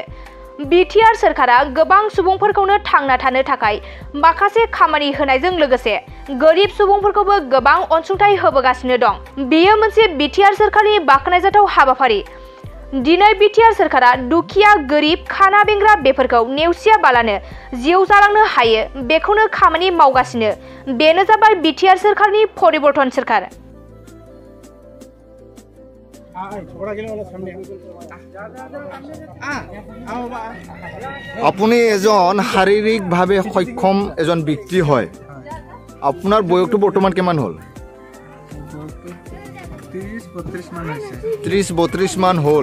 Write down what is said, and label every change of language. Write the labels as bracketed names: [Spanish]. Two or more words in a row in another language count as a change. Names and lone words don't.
[Bodo] बिटिआर सरकारा गोबां सुबुंफोरखौनो थांना थानो थाखाय माखासे खामानि होनायजों लोगोसे गोरिब सुबुंफोरखौबो गोबां अनसुंथाइ होबोगासिनो दं। बेयो मोनसे बिटिआर सरकारनि बाखनायजाथाव हाबाफारि। दिनै बिटिआर सरकारा दुखिया गोरिब खाना बेंग्रा बेफोरखौ नेवसियाबालानो जिउ जालांनो हायो बेखौनो खामानि मावगासिनो। बेनो जाबाय बिटिआर सरकारनि परिबर्तन सरकार। [Assamese] আপুনি এজন শাৰীৰিকভাৱে সক্ষম এজন ব্যক্তি হয়। আপোনাৰ বয়সটো বৰ্তমান কিমান হ'ল? 30-32 মান হ'ল।